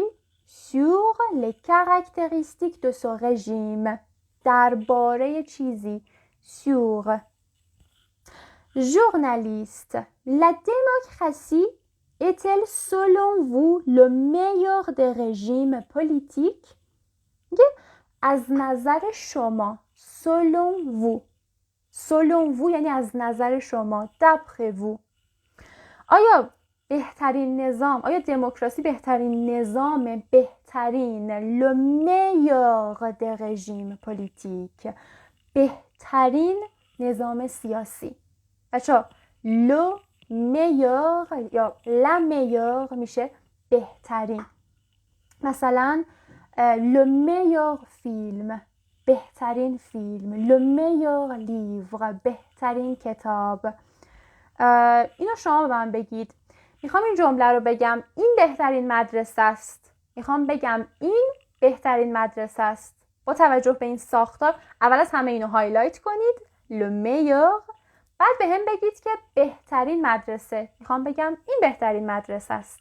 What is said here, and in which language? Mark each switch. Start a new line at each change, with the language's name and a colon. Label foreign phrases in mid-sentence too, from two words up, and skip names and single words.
French: sur les caractéristiques de ce régime.
Persian: درباره چیزی.
French: sur. Journaliste, la démocratie est-elle selon vous le meilleur des régimes politiques?
Persian: از نظر شما.
French: selon vous. selon vous
Persian: یعنی از نظر شما.
French: d'après vous.
Persian: آیا بهترین نظام، آیا دموکراسی بهترین نظام، بهترین
French: le meilleur des régimes politiques،
Persian: بهترین نظام سیاسی؟ بچه
French: le meilleur
Persian: یا
French: la meilleure
Persian: میشه بهترین.
French: مثلا le meilleur film،
Persian: بهترین فیلم.
French: le meilleur livre،
Persian: بهترین کتاب. اینو شما به من بگید. میخوام این جمله رو بگم این بهترین مدرسه است. میخوام بگم این بهترین مدرسه است. با توجه به این ساختار اول از همه اینو هایلایت کنید.
French: le meilleur.
Persian: بعد به هم بگید که بهترین مدرسه. میخوام بگم این بهترین مدرسه است.